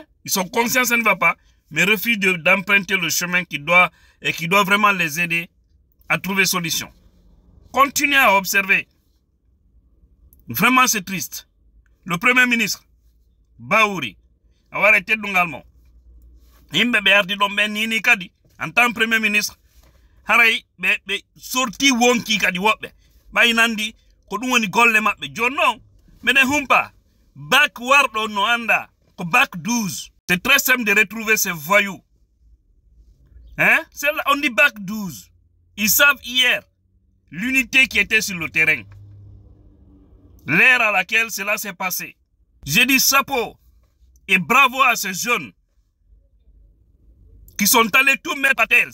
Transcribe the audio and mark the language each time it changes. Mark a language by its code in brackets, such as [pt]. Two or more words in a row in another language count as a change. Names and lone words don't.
[fr] Ils sont conscients que ça ne va pas, mais refusent d'emprunter le chemin qui doit vraiment les aider à trouver solution. Continuez à observer. Vraiment, c'est triste. Le Premier ministre, Baouri, a arrêté d'ungalmo. En tant que Premier ministre, [ff] haray be sorti wonki kadi wobbe. Bainandi ko dum woni golle mabbe jonnon. Meden humpa. BAC wardo no anda ko BAC 12. [fr] C'est très simple de retrouver ces voyous. Hein? On dit BAC 12. Ils savent hier l'unité qui était sur le terrain. L'ère à laquelle cela s'est passé. J'ai dit chapeau et bravo à ces jeunes qui sont allés tout mettre à terre.